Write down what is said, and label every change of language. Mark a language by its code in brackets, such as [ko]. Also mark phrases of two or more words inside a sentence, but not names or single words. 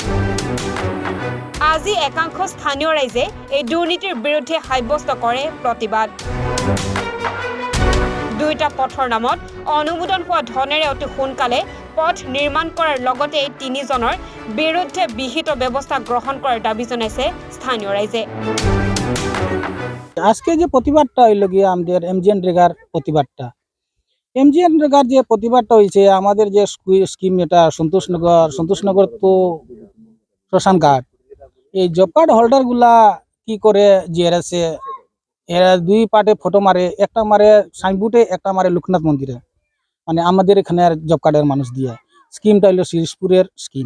[as] আজি একাংশ স্থানীয় ৰাইজে এই দুৰ্নীতিৰ বিৰুদ্ধে সাব্যস্ত কৰে প্ৰতিবাদ। দুইটা পথৰ নামত অনুমোদন হোৱা ধনেৰে অতি সোনকালে পথ নিৰ্মাণ কৰাৰ লগতে এই তিনিজনৰ বিৰুদ্ধে বিহিত ব্যৱস্থা গ্ৰহণ কৰাৰ দাবী জনাইছে স্থানীয় রাইজে। [bn] আজকে যে প্রতিবাদটা হইল গিয়ে আমাদের MGN রেগার প্রতিবাদটা, MGN রেগার যে প্রতিবাদটা হয়েছে আমাদের যে স্কিম এটা সন্তোষনগর তো শ্মশান ঘাট, এই [en] job card holder [bn] গুলা কি করে GRS এরা দুই পার্টে ফটো মারে, একটা মারে সাইনবোর্ডে, একটা মারে লোকনাথ মন্দিরে, মানে আমাদের এখানে জব কার্ডের মানুষ দিয়ে স্কিমটা হইল শিরিশপুরের স্কিম।